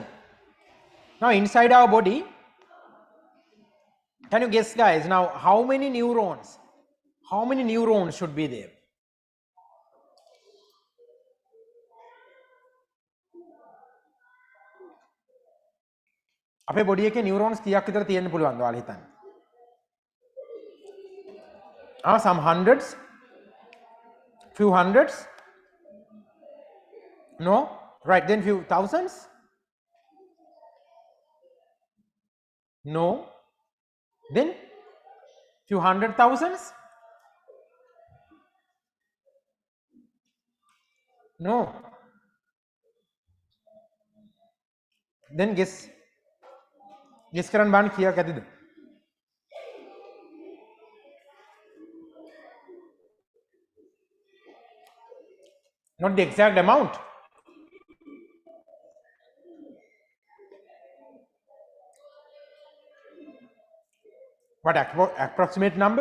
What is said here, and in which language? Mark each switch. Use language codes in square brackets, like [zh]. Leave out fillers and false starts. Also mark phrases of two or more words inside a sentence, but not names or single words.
[en] Now inside our body, can you guess guys, now how many neurons should be there? [si] අපේ බොඩි එකේ නියුරෝන්ස් කීයක් විතර තියෙන්න පුළුවන්ද ඔයාලා හිතන්න? [en] Some hundreds, few hundreds, no, right, then few thousands, no, then few hundred thousands, no, then guess [si] කරන්න බලන්න කීයක් ඇතිද? [en] Not the exact amount. What approximate number?